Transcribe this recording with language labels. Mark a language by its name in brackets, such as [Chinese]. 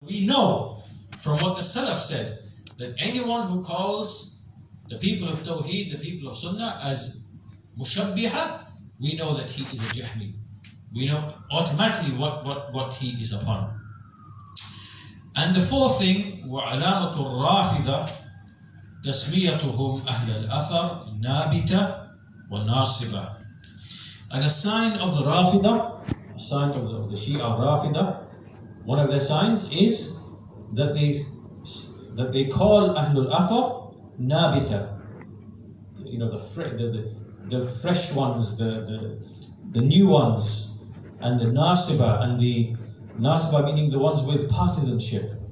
[English] know from what the Salaf said that anyone who calls the people of Tawheed, the people of Sunnah, as Mushabbiha, we know that he is a Jahmi. We know automatically what he is upon. And the fourth thing, [Arabic] وَعَلَامَةُ الرَّافِضَةِ تَسْمِيَتُهُمْ أَهْلَ الْأَثَرِ نَابِتَةِ وَنَاصِبَةِ. [English] And a sign of the Rafida, a sign of the Shia Rafida, one of their signs is that they call Ahlul Athar Nabita. You know, the fresh ones, the new ones, and the Nasiba, and the Nasiba meaning the ones with partisanship.